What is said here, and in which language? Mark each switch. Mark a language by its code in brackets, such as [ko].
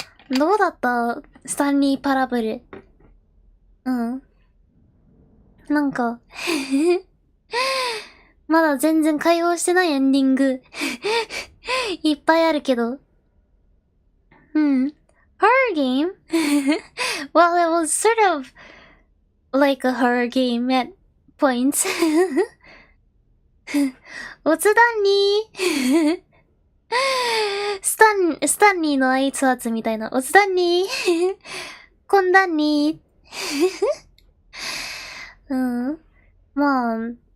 [ja] どうだったスタンリーパラブル。なんか、まだ全然会話してないエンディング、いっぱいあるけど。 [en] Horror game? Well, it was sort of like a horror game at points. [ja] おつだんにスタンリーの挨拶みたいな。おつだんにこんだんにまあ。